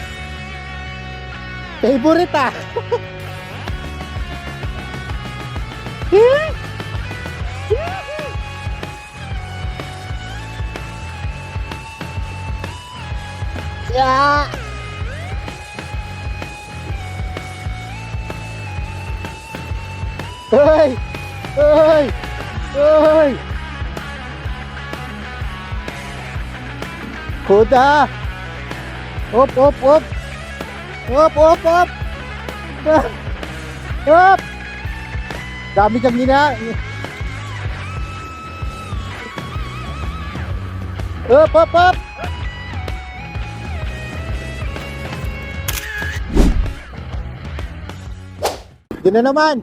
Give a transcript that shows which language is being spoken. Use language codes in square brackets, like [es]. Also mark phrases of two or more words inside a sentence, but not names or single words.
[en] Favorite ah! Ya! Hoy! Hoy! Hoy! Kuda! Op, op, op! Op, op, op! Op! [tl] Dami kang gina. Op, op, op! Yun na naman.